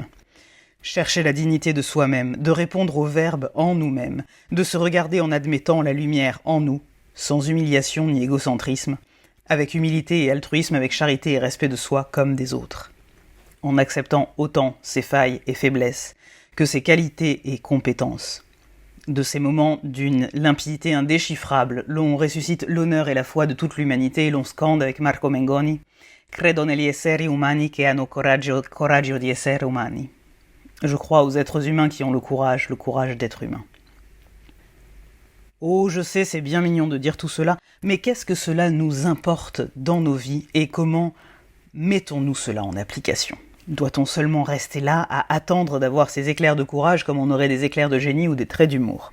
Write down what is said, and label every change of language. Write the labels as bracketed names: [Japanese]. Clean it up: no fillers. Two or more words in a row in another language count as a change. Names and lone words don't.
[French] Chercher la dignité de soi-même, de répondre au verbe en nous-mêmes, de se regarder en admettant la lumière en nous, sans humiliation ni égocentrisme, avec humilité et altruisme, avec charité et respect de soi comme des autres. En acceptant autant ses failles et faiblesses que ses qualités et compétences. De ces moments d'une limpidité indéchiffrable, l'on ressuscite l'honneur et la foi de toute l'humanité et l'on scande avec Marco Mengoni « [Italian] Credo negli esseri umani che hanno coraggio di essere umani ». [French] Je crois aux êtres humains qui ont le courage d'être humains. Oh, je sais, c'est bien mignon de dire tout cela, mais qu'est-ce que cela nous importe dans nos vies et comment mettons-nous cela en application ? Doit-on seulement rester là à attendre d'avoir ces éclairs de courage comme on aurait des éclairs de génie ou des traits d'humour ?